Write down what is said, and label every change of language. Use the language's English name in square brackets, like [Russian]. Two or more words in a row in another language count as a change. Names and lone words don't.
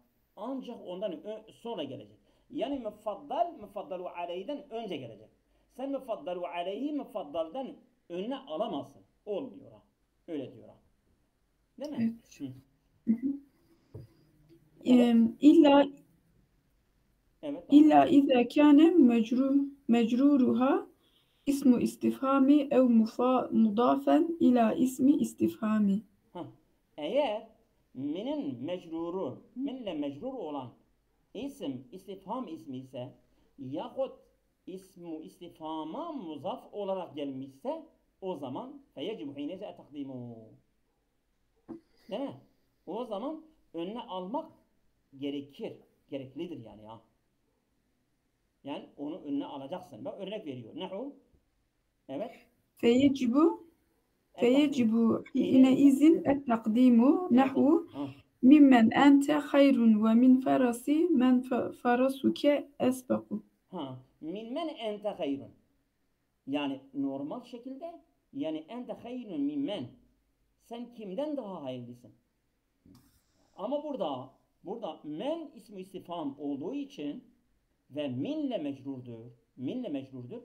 [Turkish] Ancak ondan sonra gelecek. Yani mufaddalu aleyhiden önce gelecek. Sen [Arabic] مفضل عليه [Turkish] mufaddaldan önüne alamazsın. Olmuyor ha. Öyle diyor ha. Değil mi? Evet. Evet. [Arabic] إلا [Turkish] Evet. [Arabic] إلا إذا كان مجرورها اسم استفهام أو مضافا إلى اسم استفهام. [Turkish] Eğer minle mecrur olan isim istifham ismi ise yahut [Arabic] اسم استفهام [Turkish] muzaf olarak gelmişse o zaman [Arabic] فيجب حينئذ التقديم. [Turkish] Değil mi? O zaman önüne almak gereklidir yani ya. Yani onu önüne alacaksın. Bak örnek veriyor. Nehu? Evet. [Arabic] فيجب التقديم. حينئذ التقديم نحو ممن أنت خير ومن فرسي من فرسك أسبق. من من أنت خير. [Turkish] Yani normal şekilde yani [Arabic] أنت خير من من. [Turkish] Sen kimden daha hayırlısın? Ama burada men ismi istifham olduğu için ve minle mecrurdur.